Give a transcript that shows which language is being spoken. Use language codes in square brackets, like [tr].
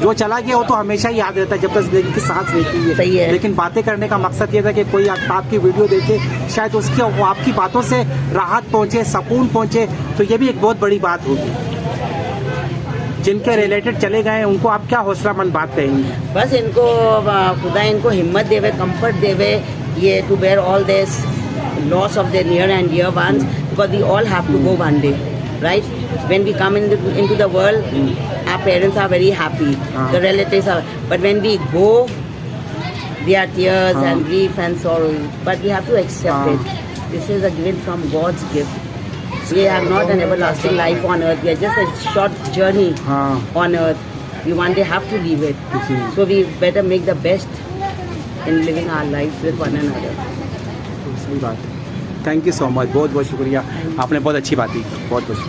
[hi] जो चला गया वो तो हमेशा ही याद रहता है जब तक जिंदगी की सांस रहती सही है। लेकिन बातें करने का मकसद ये था कि कोई आपकी वीडियो देखे, शायद उसके वो आपकी बातों से राहत पहुंचे, सुकून पहुंचे, तो ये भी एक बहुत बड़ी बात होगी। जिनके रिलेटेड चले गए हैं उनको आप क्या हौसलामंद बात कहेंगे? बस इनको खुदा इनको हिम्मत देवे, कंफर्ट देवे, [en] ये to bear all this loss of their near and dear ones, because we all have to go one day, right? When we come into the world, our parents are very happy, the relatives are, but when we go, there are tears and grief and sorrow, but we have to accept it. This is a gift from God's gift. We have not an everlasting life on earth. We are just a short journey on earth. We one day have to leave it. So we better make the best in living our lives with one another. [hi] सही बात है। [en] thank you so much, [hi] बहुत बहुत शुक्रिया, आपने बहुत अच्छी बात की, बहुत बहुत